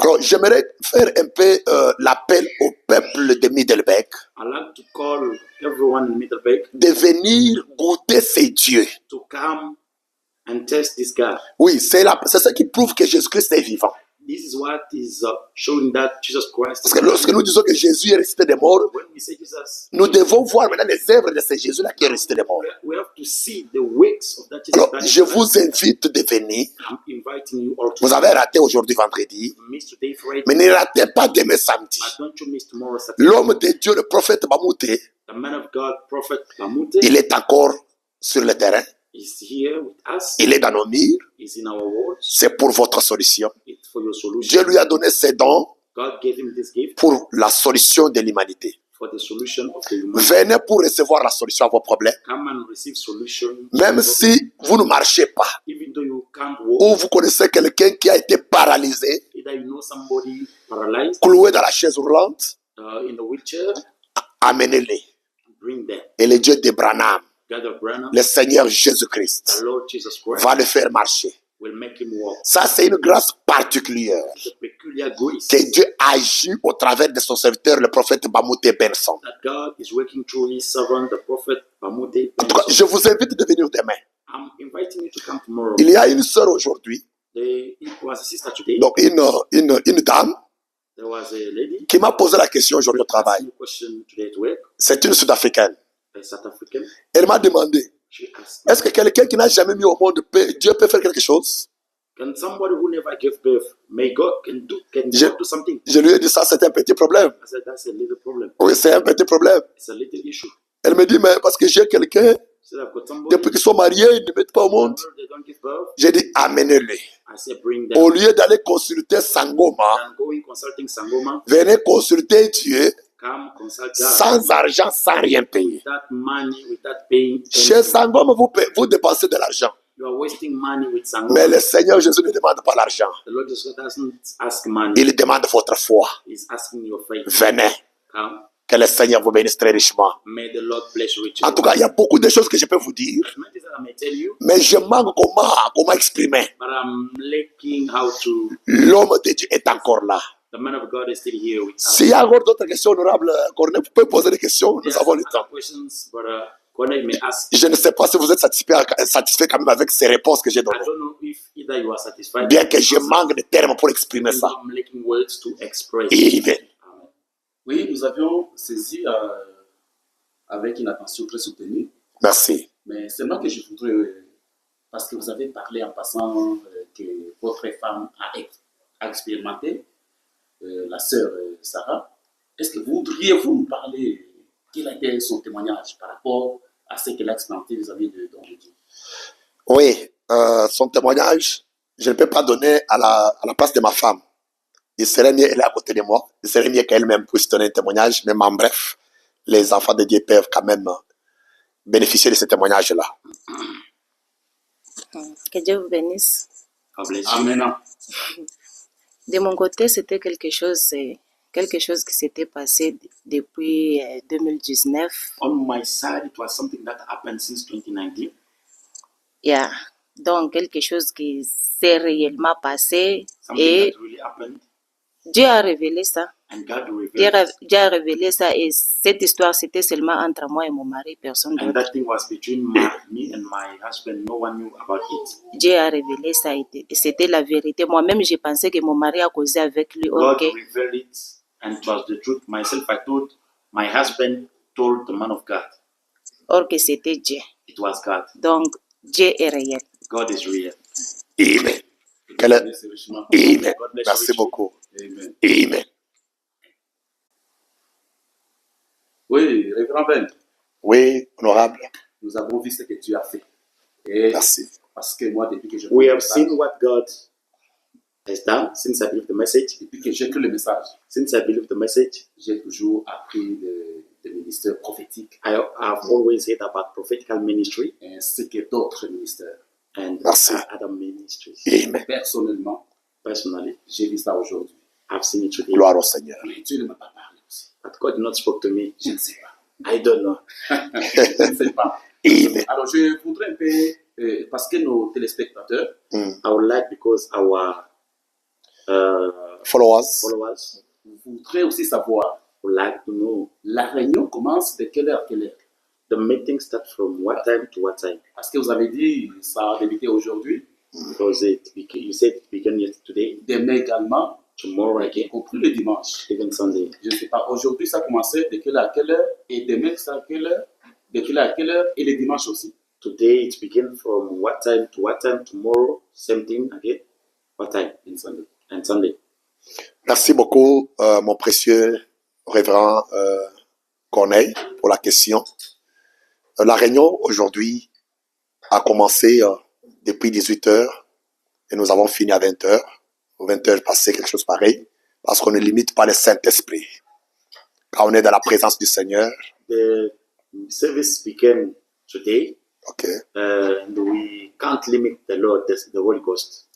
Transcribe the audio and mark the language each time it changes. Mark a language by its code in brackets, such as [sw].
[fr] Alors, j'aimerais faire un peu l'appel au peuple de Middelburg [en] I like to call everyone in Middelburg [fr] de venir goûter ces dieux. [en] to come and test this God. [fr] Oui, c'est ce qui prouve que Jésus-Christ est vivant. [en] This is what is showing that Jesus Christ. [fr] Parce que lorsque nous disons que Jésus est ressuscité des morts, [en] When we say Jesus, [fr] nous devons voir maintenant les œuvres de ce Jésus-là qui est ressuscité des morts. [en] we have to see the works of that Jesus. [fr] Alors, [en] That is [fr] je vous invite de venir. [en] I'm inviting you all to [fr] Vous avez raté aujourd'hui vendredi, [en] miss today Friday, [fr] mais ne ratez pas demain samedi. [en] but don't you miss tomorrow Saturday. [fr] L'homme de Dieu, le prophète Mamouté, [en] The man of God, Prophet Mamute, [fr] il est encore sur le terrain. [en] is here with us. [fr] Il est dans nos murs. [en] Is in our words. [fr] C'est pour votre solution. [en] It's for your solution. [fr] Dieu lui a donné ses dons [en] God gave him this gift [fr] pour la solution de l'humanité. [en] for the solution of the humanity. [fr] Venez pour recevoir la solution à vos problèmes. [en] Come and receive solution. [fr] Même si vous ne marchez pas, [en] Even though you can't walk, [fr] ou vous connaissez quelqu'un qui a été paralysé, [en] either you know somebody paralyzed [fr] cloué dans la chaise roulante, [en] in the wheelchair, [fr] amenez-les. [en] bring them. [fr] Et le Dieu de Branham, [en] God of Branham, [fr] le Seigneur [en] the [fr] Jésus-Christ, [en] Lord Jesus Christ, [fr] va le faire marcher. [en] will make him walk. [fr] Ça, c'est une grâce particulière [en] The peculiar grace [fr] que Dieu agit au travers de son serviteur, le prophète Mamouté Benson. [en] that God is working through his servant, the prophet Mamute. [fr] En tout cas, je vous invite de venir demain. [en] I'm inviting you to come tomorrow. [fr] Il y a une sœur aujourd'hui, [en] It was a sister today. [fr] donc une dame, [en] There was a lady [fr] qui m'a posé la question aujourd'hui au [en] asking [fr] travail. [en] a question today at work, [fr] C'est une Sud-Africaine. [en] a South African. [fr] Elle m'a demandé, [en] She asked, [fr] est-ce que quelqu'un qui n'a jamais mis au monde, Dieu peut faire quelque chose? [en] can somebody who never gave birth, may God can [fr] Je- [en] God do something? [fr] Je lui ai dit ça, c'est un petit problème. [en] I said, that's a little problem. [fr] Oui, c'est un petit problème. [en] It's a little issue. [fr] Elle me dit, mais parce que j'ai quelqu'un, [en] So I've got somebody, [fr] depuis qu'ils sont mariés, ils ne mettent pas au monde. [en] they don't give birth. [fr] J'ai dit, amenez-le. [en] I said, bring them. [fr] Au lieu d'aller consulter Sangoma, [en] And going consulting Sangoma, [fr] venez consulter Dieu [en] come consult God. [fr] sans argent, sans rien payer. [en] Without money, without paying. [fr] Chez [en] anything. [fr] Sangoma, vous dépensez de l'argent. [en] You are wasting money with Sangoma. [fr] Mais le Seigneur Jésus ne demande pas l'argent. [en] The Lord Jesus doesn't ask money. [fr] Il demande votre foi. [en] He's asking your faith. [fr] Venez. [en] Come. [fr] Que le Seigneur vous bénisse très richement. [en] May the Lord bless you richly. [fr] En tout cas, il y a beaucoup de choses que je peux vous dire, [en] Many things that I may tell you, [fr] mais je manque comment exprimer. [en] but I'm lacking how to. [fr] L'homme de Dieu est encore là. [en] The man of God is still here with us. [fr] S'il y a encore d'autres questions honorables, Corneille, vous pouvez poser des questions, nous [en] There's [fr] avons le [en] other [fr] temps. [en] questions, but Corneille may ask. [fr] Je ne sais pas si vous êtes satisfait quand même avec ces réponses que j'ai [en] I [fr] données. [en] don't know if either you are satisfied. [fr] Bien que je manque de termes pour exprimer ça. [en] I'm lacking words to express. Amen. Amen. [fr] Oui, nous avions saisi avec une attention très soutenue, Merci. mais seulement que je voudrais, parce que vous avez parlé en passant que votre femme a expérimenté, la sœur Sarah, est-ce que voudriez-vous nous parler, quel a été son témoignage par rapport à ce qu'elle a expérimenté vis-à-vis de Don Dieu? Oui, son témoignage, je ne peux pas donner à la place de ma femme. Il serait mieux, elle est à côté de moi, il serait mieux qu'elle-même puisse donner un témoignage, mais en bref, les enfants de Dieu peuvent quand même bénéficier de ce témoignage-là. Que Dieu vous bénisse. [en] God bless you. Amen. [fr] De mon côté, c'était quelque chose qui s'était passé depuis 2019. [en] On my side, it was something that happened since 2019. Yeah. [fr] Donc, quelque chose qui s'est réellement passé [en] Something [fr] et [en] that really happened, [fr] Dieu a révélé ça. [en] and God revealed it. [fr] Dieu a révélé ça et cette histoire, c'était seulement entre moi et mon mari, personne [en] And [fr] d'autre. [en] that thing was between me and my husband. No one knew about it. [fr] Dieu a révélé ça et c'était la vérité. Moi-même, j'ai pensé que mon mari a causé avec lui. [en] God Ok. revealed it, and it was the truth. Myself, I told my husband, told the man of God. [fr] Or que c'était Dieu. [en] It was God. [fr] Donc, Dieu est réel. [en] God is real. Amen. [fr] Que Dieu bénisse richement. Amen. [en] God bless you [fr] Merci [en] richly. [fr] beaucoup. Amen. Amen. Oui, révérend Ben, Oui, honorable. nous avons vu ce que tu as fait. Et Merci. parce que moi, depuis que je [en] We [fr] le [en] have [fr] message, [en] seen what God has done since I believed the message. [fr] depuis que j'écris le message, [en] Since I believed the message, [fr] j'ai toujours appris des ministères prophétiques [en] I've always heard about prophetical ministry [fr] ainsi que d'autres ministères. [en] and [fr] Merci. [en] other ministries. Amen. [fr] Personnellement, [en] Personally, [fr] j'ai vu ça aujourd'hui. [en] I've seen it today. [fr] Gloire au Seigneur. Mais Dieu ne m'a pas parlé aussi. [en] But God did not speak to me. [fr] Je ne sais pas. [en] I don't know. [fr] Je ne sais pas. Amen. Alors, je voudrais un peu, parce que nos téléspectateurs, Mm. [en] I would like, because our Followers. followers [fr] voudraient aussi savoir, [en] would like to know [fr] la réunion commence de quelle heure à quelle heure? [en] the meeting starts from what time to what time. [fr] Parce que vous avez dit, ça a débuté aujourd'hui, [en] Because you said it began yesterday, [fr] demain également, [en] tomorrow [fr] y [en] again, [fr] compris le dimanche. [en] even Sunday. [fr] Je ne sais pas, aujourd'hui ça a commencé de quelle heure à quelle heure, et demain c'est à quelle heure, de quelle heure à quelle heure, et le dimanche aussi. [en] Today it began from what time to what time. Tomorrow, same thing again. What time? And Sunday. And Sunday. [fr] Merci beaucoup, mon précieux révérend Corneille, pour la question. La réunion aujourd'hui a commencé depuis 18 heures et nous avons fini à 20 heures. 20 heures passé quelque chose pareil, parce qu'on ne limite pas le Saint-Esprit. Quand on est dans la présence du Seigneur, [en] The service began today, ok, and we can't limit the Lord, the Holy Ghost.